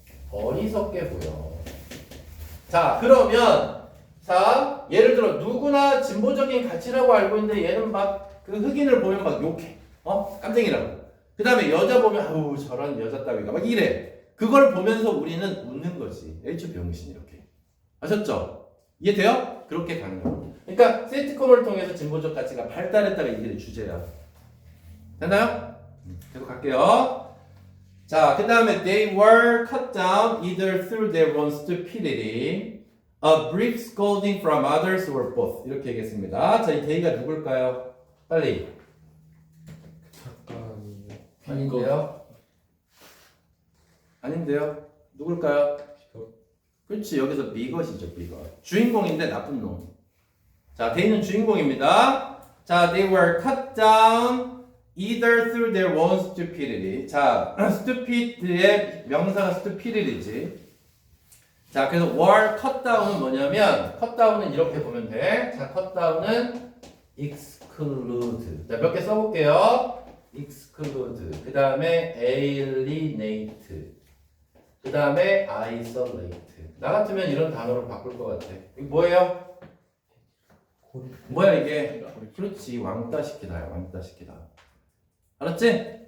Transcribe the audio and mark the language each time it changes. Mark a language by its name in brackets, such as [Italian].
[Korean] 어리석게 보여. 자, 그러면 자, 예를 들어 누구나 진보적인 가치라고 알고 있는데 얘는 막 그 흑인을 보면 막 욕해. 깜짝이라고. 그 다음에 여자 보면 아우 저런 여자 따위가 막 이래. 그걸 보면서 우리는 웃는 거지. H 병신 이렇게. 아셨죠? 이해돼요? 그렇게 가는 거예요. 그러니까 시트콤을 통해서 진보적 가치가 발달했다가 이게 주제야. 됐나요? 계속 갈게요. 자, 그 다음에 [English] they were cut down either through their own stupidity, a brief scolding from others, or both. [Korean] 이렇게 얘기했습니다. 자, 이 they가 누굴까요? 빨리. 아닌데요? 아닌데요? 누굴까요? 그렇지, 여기서 비것이죠, 비것. 주인공인데 나쁜 놈. 자, they는 주인공입니다. 자, [English] they were cut down either through their own stupidity. [Korean] 자, stupid의 명사가 stupidity지. 자, 그래서 were cut down은 뭐냐면, cut down은 이렇게 보면 돼. 자, cut down은 exclude. 자, 몇 개 써볼게요. exclude. 그 다음에 alienate. 그 다음에 isolate. 나 같으면 이런 단어로 바꿀 것 같아. 이거 뭐예요? 뭐야 이게? 그렇지, 왕따시키다야, 왕따시키다. 알았지?